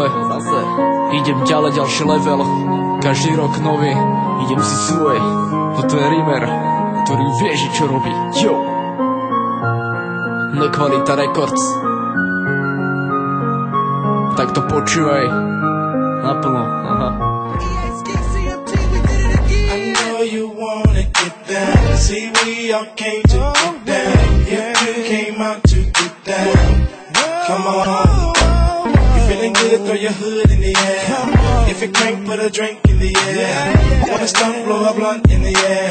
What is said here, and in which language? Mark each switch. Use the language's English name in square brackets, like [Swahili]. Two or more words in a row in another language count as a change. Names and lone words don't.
[Slovak] Idem ďalej, ďalší level, každý rok nový, idem si svoj. Toto je Rimer, ktorý vie, že čo robí. Nekvalita Records. Tak to počúvaj naplno. [English] You wanna get down. See, we all came to get down. Yeah, you came out to get down. Come on. You feeling good, throw your hood in the air. If you can't put a drink in the air. Wanna stop, blow a blunt in the air.